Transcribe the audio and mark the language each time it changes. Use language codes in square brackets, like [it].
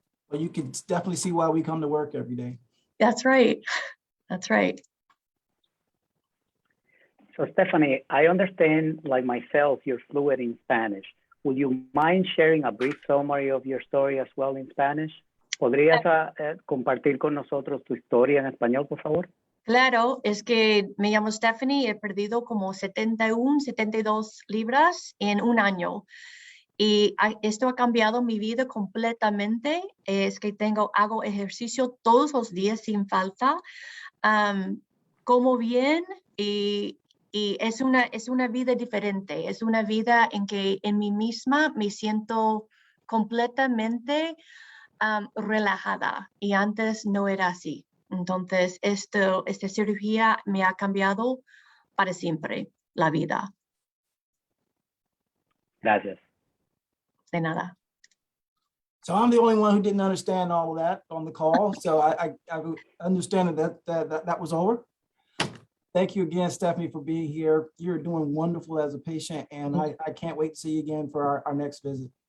[en] Well, you can definitely see why we come to work every day. That's right. That's right. So Stephanie, I understand, like myself, you're fluent in Spanish. Would you mind sharing a brief summary of your story as well in Spanish? [es] ¿Podrías compartir con nosotros tu historia en español, por favor? Claro, es que me llamo Stephanie, he perdido como 71, 72 libras en un año. Y esto ha cambiado mi vida completamente. Es que hago ejercicio todos los días sin falta. Como bien y es una vida diferente. Es una vida en que en mí misma me siento completamente relajada. Y antes no era así. Entonces, esta cirugía me ha cambiado para siempre la vida. Gracias. De nada. [en] So I'm the only one who didn't understand all of that on the call. So I understand that was over. Thank you again, Stephanie, for being here. You're doing wonderful as a patient, and I can't wait to see you again for our next visit.